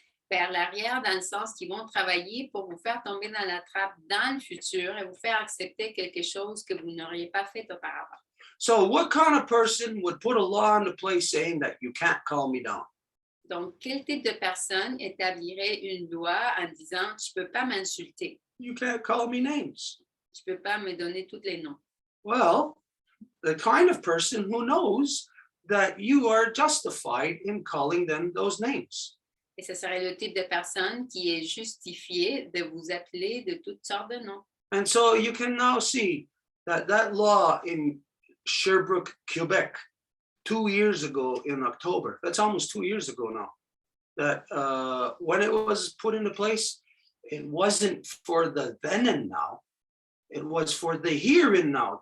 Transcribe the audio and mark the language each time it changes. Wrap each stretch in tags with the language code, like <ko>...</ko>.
<fr>Vers l'arrière, dans le sens qu'ils vont travailler pour vous faire tomber dans la trappe dans le futur et vous faire accepter quelque chose que vous n'auriez pas fait auparavant.</fr> <en>So what kind of person would put a law into place saying that you can't call me down?</en> <fr>Donc, quel type de personne établirait une loi en disant « tu ne peux pas m'insulter,</fr> <en>You can't call me names.</en> <fr>tu ne peux pas me donner tous les noms ».</fr> <en>Well, the kind of person who knows that you are justified in calling them those names.</en> <fr>Et ce serait le type de personne qui est justifié de vous appeler de toutes sortes de noms.</fr> <en>And so you can now see that law in Sherbrooke, Quebec, 2 years ago in October, that's almost 2 years ago now, that when it was put into place, it wasn't for the then and now, it was for the here and now.</en>